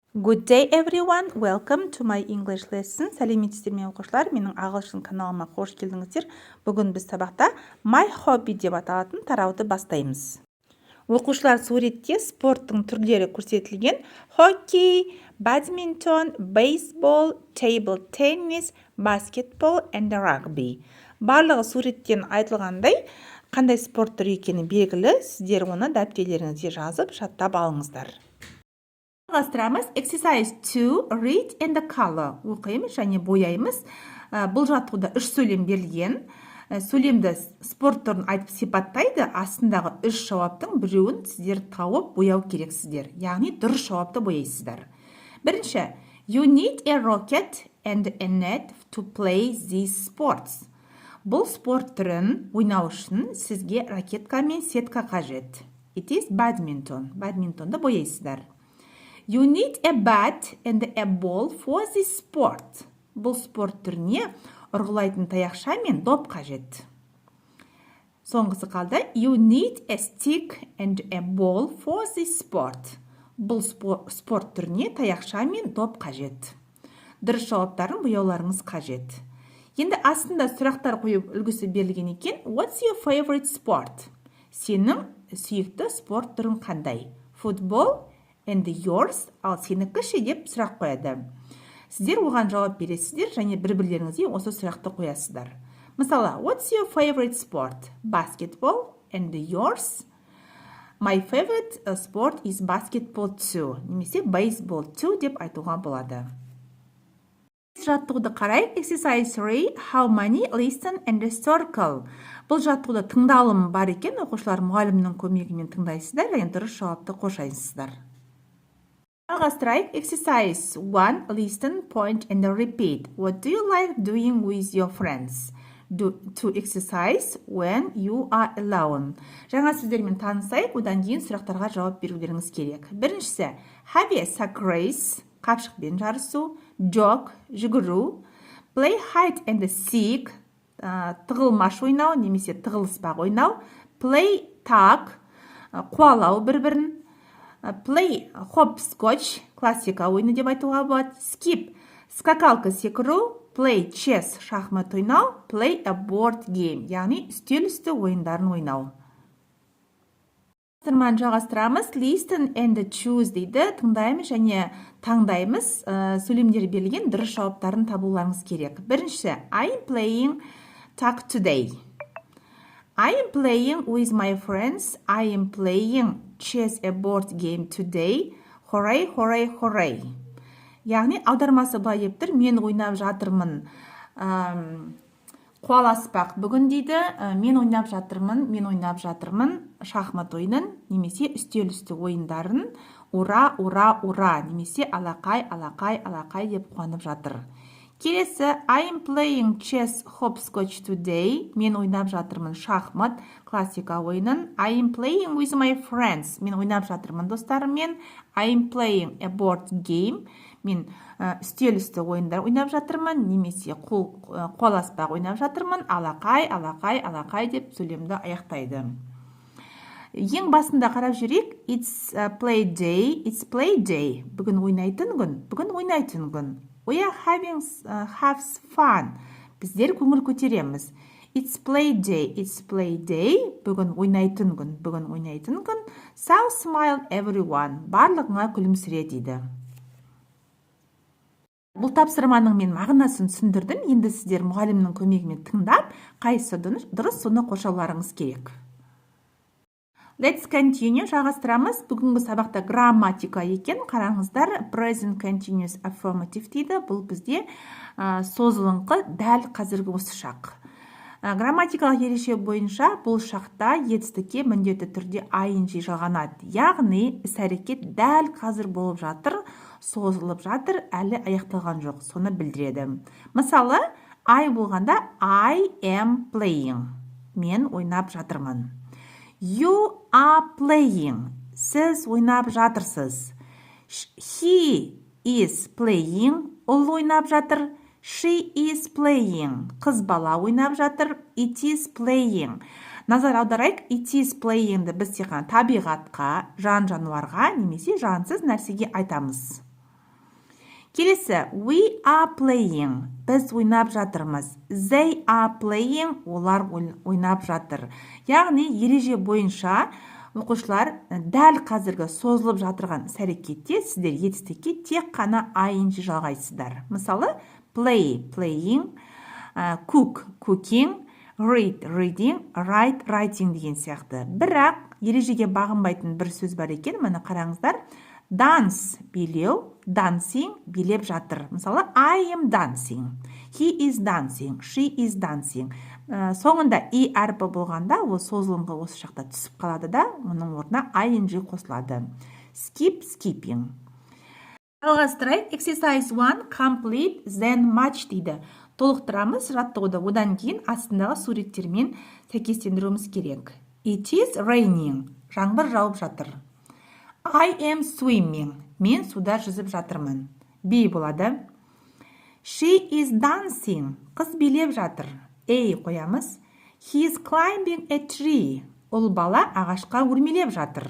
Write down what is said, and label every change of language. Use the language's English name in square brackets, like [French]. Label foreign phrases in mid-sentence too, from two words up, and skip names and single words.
[English] Good day everyone, welcome to my English lesson. [Kazakh] Сәлеметсіздер ме оқушылар, менің ағылшын каналыма қош келдіңіздер. Бүгін біз сабақта My Hobby деп аталатын тарауды бастаймыз. Оқушылар суретте спорттың түрлері көрсетілген: хоккей, бадминтон, бейсбол, [English] table tennis, [Kazakh] баскетбол [English] and rugby. [Kazakh] Барлығы суреттен айтылғандай, қандай спорт түрі екені белгілі. Сіздер оны дәптерлеріңізге жазып жаттап алыңыздар. Жалғастырамыз. Exercise 2, [English] read and color. [Kazakh] Оқимыз және бояймыз. Бұл жаттығуда 3 сөйлем берілген. Сөйлемді спорт түрін айтып сипаттайды. Астындағы 3 жауаптың біреуін сіздер тауып бояу керексіздер. Яғни дұрыс жауапты бояйсыздар. Бірінші, [English] you need a racket and a net to play these sports. [Kazakh] Бұл спорт түрін ойнау үшін сізге ракетка мен сетка қажет. [English] It is badminton. [Kazakh] Badmintonды бояйсыздар. [English] You need a bat and a ball for this sport. [Kazakh] Бұл спорт түріне ұрғылайтын таяқша мен доп қажет. Соңғысы қалды. [English] You need a stick and a ball for this sport. [Kazakh] Бұл спорт түріне таяқша мен доп қажет. Дұрыс жауаптарын бояуларыңыз қажет. Енді астында сұрақтар қойып үлгісі берілген екен. [English] What's your favorite sport? [Kazakh] Сенің сүйікті спорт түрің қандай? [English] Football and yours, [Kazakh] ал сенікі ше деп сұрақ қояды. Сіздер оған жауап бересіздер және бір-бірлеріңізге осы сұрақты қоясыздар. Мысалы, [English] what's your favorite sport? Basketball and yours? My favorite sport is basketball too. [Kazakh] Немесе [English] baseball too [Kazakh] деп айтуға болады. Жаттығуды қарайық. [English] Exercise 3, how many listen and circle. [Kazakh] Бұл жаттығуда тыңдалым бар екен. Оқушылар мұғалімнің көмегімен тыңдайсыздар және дұрыс жауапты қошайсыздар. Жалғастырайық. [English] Exercise 1, listen, point and repeat. What do you like doing with your friends? To exercise when you are alone. [Kazakh] Жаңа сөздермен танысайық, одан кейін сұрақтарға жауап берулеріңіз керек. Біріншісі, [English] have a sack race, [Kazakh] қапшықпен жарысу, jog, жүгіру, [English] play hide and seek, [Kazakh] тығылмаш ойнау немесе тығылыспақ ойнау, [English] play tag, [Kazakh] қуалау бір-бірін, [English] play hopscotch, [Kazakh] классика ойыны деп айтуға болады, skip, скакалка секіру, [English] play chess, [Kazakh] шахмат ойнау, [English] play a board game, [Kazakh] яғни үстел үсті ойындарын ойнау. Жалғастырамыз. [English] Listen and choose дейді. [Kazakh] Тыңдаймыз және таңдаймыз. Сөйлемдер берілген дұрыс жауаптарын табуларыңыз керек. Бірінші, [English] I am playing tag today. I am playing with my friends. I am playing chess a board game today. Hooray, hooray, hooray. [Kazakh] Яғни аудармасы былай деп тұр. Мен ойнап жатырмын. Қуаласпақ бүгін дейді. Мен ойнап жатырмын шахмат ойынын немесе үстел үсті ойындарын. Ура, ура, ура немесе алақай, алақай, алақай деп қуанып жатыр. Келесі, [English] I am playing chess hopscotch today. [Kazakh] Мен ойнап жатырмын шахмат классика ойынын. [English] I am playing with my friends. [Kazakh] Мен ойнап жатырмын достарыммен. [English] I am playing a board game. [Kazakh] Мен үстел үсті ойындар ойнап жатырмын, немесе қуаласпақ ойнап жатырмын, алақай, алақай, алақай деп сөйлемді аяқтайды. Ең басында қарап жүрейік. [English] It's play day. [Kazakh] Бүгін ойнайтын күн. [English] We are having fun. [Kazakh] Біздер көңіл көтереміз. [English] It's play day. [Kazakh] Бүгін ойнайтын күн. [English] So smile everyone. [Kazakh] Барлығыңа күлімсіре дейді. Бұл тапсырманың мен мағынасын түсіндірдім. Енді сіздер мұғалімнің көмегімен тыңдап, қайсысы дұрыс соны қошауларыңыз керек. [English] Let's continue. [Kazakh] Жалғастырамыз. Бүгінгі сабақта грамматика екен. Қараңыздар, [English] present continuous affirmative [Kazakh] дейді. Бұл бізде созылыңқы дәл қазіргі осы шақ. Грамматикалық ереже бойынша бұл шақта етістікке міндетті түрде ing жалғанады. Яғни іс-әрекет дәл қазір болып жатыр, созылып жатыр, әлі аяқталған жоқ. Соны білдіреді. Мысалы, I болғанда [English] I am playing. [Kazakh] Мен ойнап жатырмын. [English] You are playing. [Kazakh] Сіз ойнап жатырсыз. [English] He is playing. [Kazakh] Ол ойнап жатыр. [English] She is playing. [Kazakh] Қыз бала ойнап жатыр. [English] It is playing. [Kazakh] Назар аударайық. [English] It is playing- [Kazakh] ді біз тек қана табиғатқа, жан-жануарға немесе жансыз нәрсеге айтамыз. Келесі, [English] we are playing. [Kazakh] Біз ойнап жатырмыз. [English] They are playing. [Kazakh] Олар ойнап жатыр. Яғни, ереже бойынша оқушылар дәл қазіргі созылып жатырған іс-әрекетте сіздер етістікке тек қана ing жалғайсыздар. Мысалы, [English] play, playing, cook, cooking, read, reading, write, writing [Kazakh] деген сияқты. Бірақ ережеге бағынбайтын бір сөз бар екен, мұны қараңыздар. Dance, билеу, dancing, билеп жатыр. Мысалы, [English] I am dancing, he is dancing, she is dancing. [Kazakh] Соңында и әрпі болғанда, ол созылымға осы шақта түсіп қалады да, оның орнына ing қосылады. [English] Skip, skipping. Жалғастырайық, exercise 1, complete, then match дейді. [Kazakh] Толықтырамыз жаттығуды, одан кейін астындағы суреттермен сәйкестендіруіміз керек. [English] It is raining, [Kazakh] жаңбыр жауып жатыр. [English] I am swimming, [Kazakh] мен суда жүзіп жатырмын. B болады. [English] She is dancing, [Kazakh] қыз билеп жатыр. A қоямыз. [English] He is climbing a tree, [Kazakh] ол бала ағашқа өрмелеп жатыр.